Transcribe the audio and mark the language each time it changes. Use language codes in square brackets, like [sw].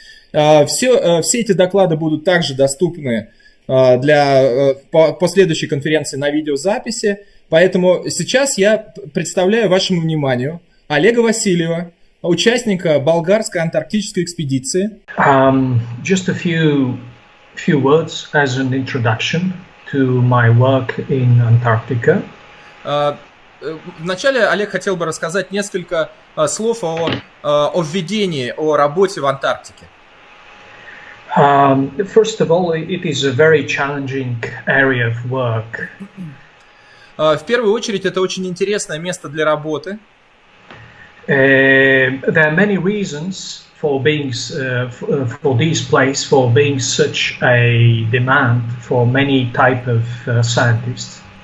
[ru] Все эти доклады будут также доступны для последующей конференции на видеозаписи, поэтому сейчас я представляю вашему вниманию Олега Васильева, участника болгарской антарктической экспедиции. [en] Just a few words as an introduction to my work in Antarctica. [ru] Вначале Олег хотел бы рассказать несколько слов о введении, о работе в Антарктике. [en] First of all, it is a very challenging area of work. [ru] В первую очередь, это очень интересное место для работы. [en] There are many reasons for for this place for being such a demand for many type of scientists.